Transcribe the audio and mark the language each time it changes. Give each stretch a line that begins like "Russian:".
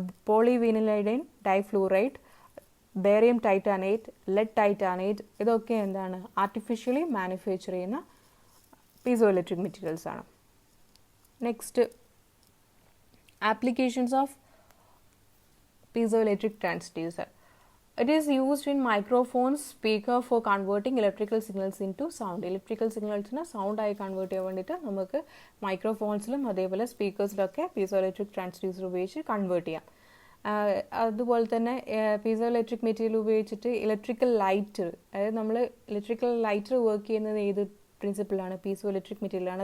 Malayalam: പോളിവിനിലൈഡൈൻ ഡൈഫ്ലൂറൈഡ്, barium ടൈറ്റാനേറ്റ്, lead ടൈറ്റാനേറ്റ് ഇതൊക്കെ എന്താണ് artificially manufacture ചെയ്യുന്ന പീസോ ഇലക്ട്രിക് മെറ്റീരിയൽസ് ആണ്. Next applications of piezo electric transducer.
English: It is used in microphones, speaker for converting electrical signals into sound.
Malayalam: Electrical signalsനെ sound ആയി convert ചെയ്യാൻ വേണ്ടിയിട്ട് നമുക്ക് മൈക്രോഫോൺസിലും അതേപോലെ സ്പീക്കേഴ്സിലൊക്കെ piezo electric transducer ഉപയോഗിച്ച് കൺവേർട്ട് ചെയ്യാം. അതുപോലെ തന്നെ പീസോ ഇലക്ട്രിക് മെറ്റീരിയൽ ഉപയോഗിച്ചിട്ട് ഇലക്ട്രിക്കൽ ലൈറ്റർ, അതായത് നമ്മൾ ഇലക്ട്രിക്കൽ ലൈറ്റർ വർക്ക് ചെയ്യുന്നത് ഏത് പ്രിൻസിപ്പിളാണ്, പീസോ ഇലക്ട്രിക് മെറ്റീരിയലാണ്.